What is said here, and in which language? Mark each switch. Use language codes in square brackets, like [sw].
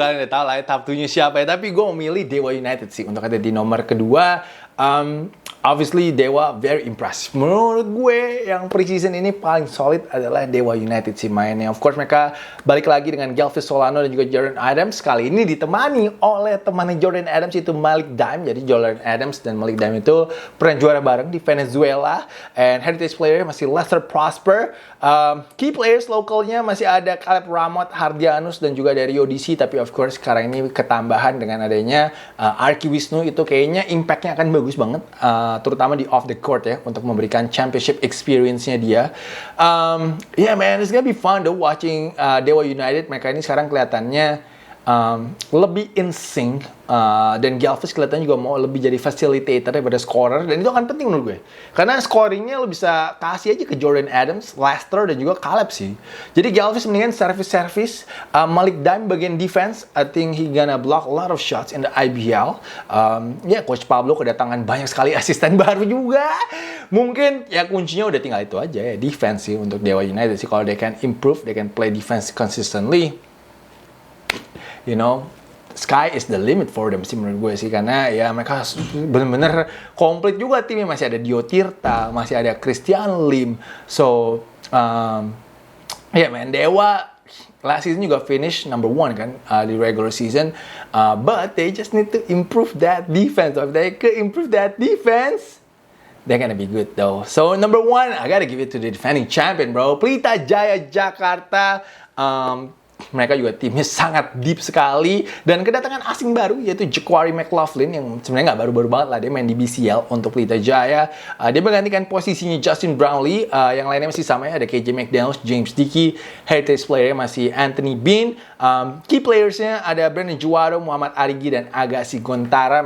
[id] Kalian udah tau lah ya top 2-nya siapa ya. Tapi gue memilih Dewa United sih untuk ada di nomor kedua. [en] Obviously, Dewa very impressive. [id] Menurut gue, yang preseason ini paling solid adalah Dewa United sih mainnya. [en] Of course, [id] mereka balik lagi dengan Galvis Solano dan juga Jordan Adams. Kali ini ditemani oleh temannya Jordan Adams, itu Malik Daim. Jadi Jordan Adams dan Malik Daim itu pernah juara bareng di Venezuela. [en] And [id] heritage player masih Lester Prosper. Key players lokalnya masih ada Caleb Ramot, Hardianus, dan juga dari ODC. Tapi [en] of course, [id] sekarang ini ketambahan dengan adanya Arki Wisnu. Itu kayaknya impact-nya akan bagus banget. Terutama di [en] off the court [id] ya, untuk memberikan [en] championship experience- [id] nya dia. [en] Yeah man, it's gonna be fun though watching Dewa United. [id] Mereka ini sekarang kelihatannya lebih [en] in sync, [id] dan Galvis kelihatannya juga mau lebih jadi facilitator daripada scorer, dan itu akan penting menurut gue karena scoringnya lo bisa kasih aja ke Jordan Adams, Lester, dan juga Caleb sih. Jadi Galvis mendingan service, Malik Daim bagian defense. [en] I think he gonna block a lot of shots in the IBL. [id] Coach Pablo kedatangan banyak sekali asisten baru juga. Mungkin ya kuncinya udah tinggal itu aja ya, defense sih untuk Dewa United sih. Kalau [en] they can improve, they can play defense consistently, you know, sky is the limit for them [id] sih menurut gue sih. Karena ya mereka bener-bener komplit juga timnya. Masih ada Dio Tirta, masih ada Christian Lim. [en] So, man, Dewa last season [id] juga [en] finish number 1 [id] kan di [en] regular season. But they just need to improve that defense. So if they could improve that defense, they're gonna be good though. So number 1, I gotta give it to the defending champion, bro. [id] Pelita Jaya Jakarta. Mereka juga timnya sangat [en] deep [id] sekali. Dan kedatangan asing baru yaitu Jaquari McLaughlin, yang sebenarnya nggak baru-baru banget lah. Dia main di BCL untuk Pelita Jaya. Dia menggantikan posisinya Justin Brownlee. Yang lainnya masih sama ya. Ada KJ McDaniels, James Dickey. Heritage player masih Anthony Bean. Key playersnya ada Brandon Juaro, Muhammad Arigi, dan Agassi Gontara.